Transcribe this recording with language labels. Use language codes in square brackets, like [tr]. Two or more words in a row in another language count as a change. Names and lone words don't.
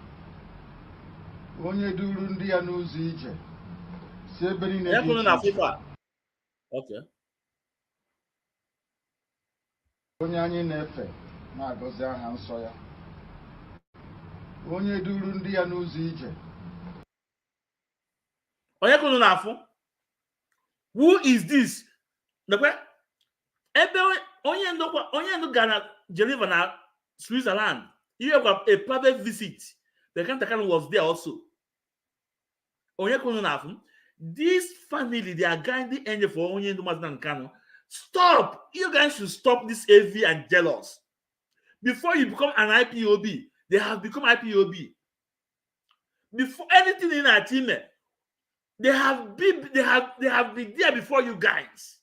[ig] Onye duru ndị ya n'ụzọ ije si ebe niile dị iche iche. [en] Okay. [ig] Onye anyị na-efe na-agọzi aha nsọ ya. Onye duru ndị ya n'ụzọ ije. Onye kunu na-afụ? [en] Who is this? [ig] Ebe onye ndu gara Geneva na Switzerland. [en] He had a private visit. The Kanu was there also. [ig] Onye kunu na-afụ? [en] This family, they are guiding angel for [ig] Onye ndu [en] Mazi Nnamdi Kanu. Stop! You guys should stop this envy and jealous. Before you become an IPOB, they have become IPOB. Before anything in our team, they have been there before you guys.